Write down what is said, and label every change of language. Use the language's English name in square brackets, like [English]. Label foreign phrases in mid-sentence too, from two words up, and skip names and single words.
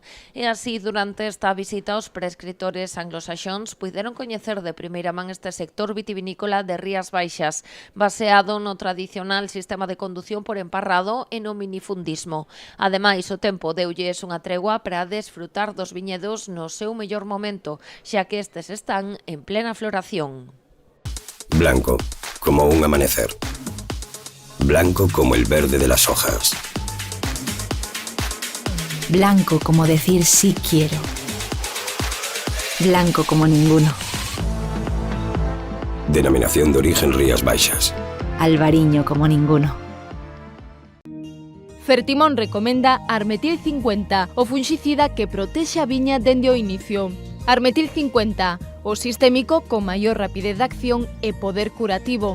[Galician] E así, durante esta visita, os prescritores anglosaxóns puideron coñecer de primeira man este sector vitivinícola de Rías Baixas, baseado no tradicional sistema de condución por emparrado e no minifundismo. Ademais, o tempo deulles unha tregua para desfrutar dos viñedos no seu mellor momento, xa que estes están en plena floración. [Spanish] Blanco, como un amanecer. Blanco como el verde de las hojas. Blanco como decir sí quiero. Blanco como ninguno. Denominación de origen Rías Baixas. Albariño como ninguno. [Galician] Fertimón recomenda Armetil 50, o funxicida que protexe a viña dende o inicio. Armetil 50, o sistémico con maior rapidez de acción e poder curativo.